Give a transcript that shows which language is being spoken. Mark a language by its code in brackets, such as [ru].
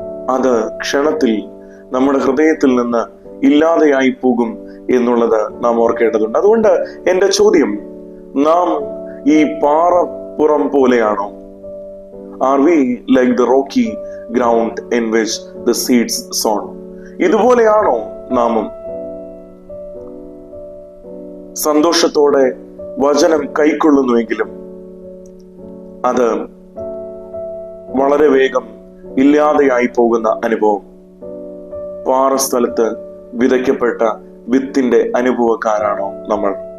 [ml] അത് ക്ഷണത്തിൽ നമ്മുടെ ഹൃദയത്തിൽ നിന്ന് ഇല്ലാതെയായി പോകും എന്നുള്ളത് നാം ഓർക്കേണ്ടതുണ്ട്. അതുകൊണ്ട് എന്റെ ചോദ്യം, നാം ഈ പാറപ്പുറം പോലെയാണോ? [en] Are we like the rocky ground in which the seeds sown. [ml] ഇതുപോലെയാണോ നാമും? സന്തോഷത്തോടെ വചനം കൈക്കൊള്ളുന്നുവെങ്കിലും അത് വളരെ വേഗം ഇല്ലാതെയായി പോകുന്ന അനുഭവം. പാറസ്ഥലത്ത് വിതയ്ക്കപ്പെട്ട വിത്തിന്റെ അനുഭവക്കാരാണോ നമ്മൾ?